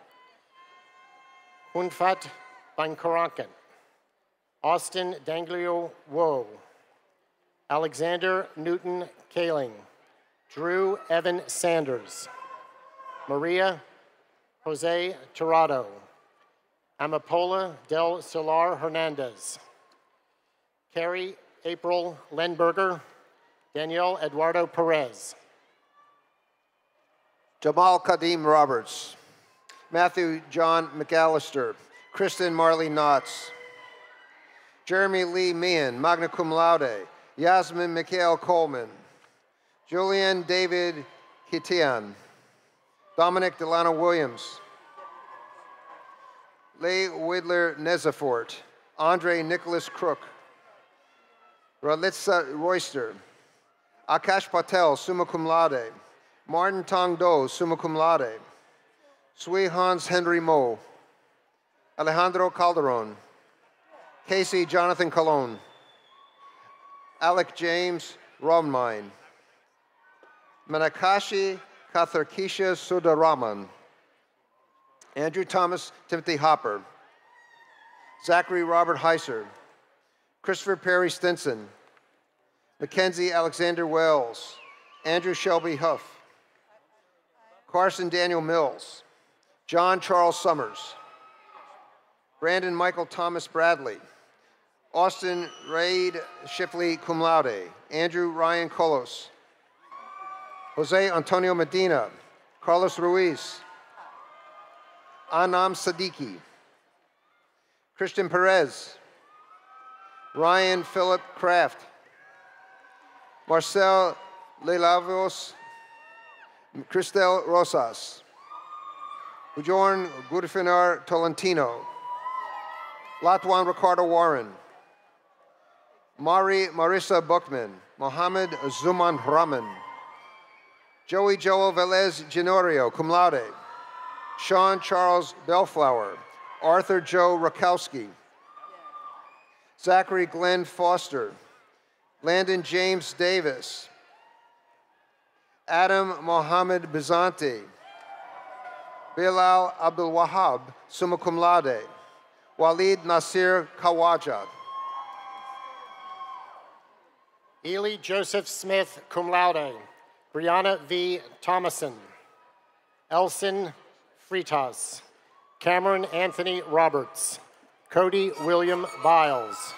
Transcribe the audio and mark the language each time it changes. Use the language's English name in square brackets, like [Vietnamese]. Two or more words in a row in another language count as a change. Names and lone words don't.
[English] Hunfat Bankarankan, Austin Danglio Woe, Alexander Newton Kaling, Drew Evan Sanders, Maria Jose Tirado, Amapola del Solar Hernandez, Carrie April Lenberger, Danielle Eduardo Perez, Jamal Kadim Roberts, Matthew John McAllister, Kristen Marley Knotts, Jeremy Lee Meehan, [Latin] magna cum laude, [English] Yasmin Mikhail Coleman, Julian David Kitian, Dominic Delano Williams, Leigh Widler Nezafort, Andre Nicholas Crook, Ralitza Royster, Akash Patel, [Latin] summa cum laude, [English] Martin Tong Do, [Latin] summa cum [English] laude, Sui Hans Henry Mo, Alejandro Calderon, Casey Jonathan Colon, Alec James Romine, Manakashi Katharkisha Sudaraman, Andrew Thomas Timothy Hopper, Zachary Robert Heiser, Christopher Perry Stinson, Mackenzie Alexander Wells, Andrew Shelby Huff, Carson Daniel Mills, John Charles Summers, Brandon Michael Thomas Bradley, Austin Raid Shipley [Latin] cum laude, [English] Andrew Ryan Colos, Jose Antonio Medina, Carlos Ruiz, Anam Siddiqui, Christian Perez, Ryan Philip Kraft, Marcel Lelavos, Cristel Rosas, Bjorn Gudfinar Tolentino, Latwan Ricardo Warren, Mari Marissa Buckman, Mohammed Zuman Rahman, Joey Joel Velez Genorio, [Latin] cum laude, [English] Sean Charles Bellflower, Arthur Joe Rakowski, Zachary Glenn Foster, Landon James Davis, Adam Mohammed Bizanti, Bilal Abdul Wahab, [Latin] summa cum laude, [English] Walid Nasir Kawaja, Ely Joseph Smith, [Latin] cum laude, [English] Brianna V. Thomason, Elson Fritas, Cameron Anthony Roberts, Cody William Biles,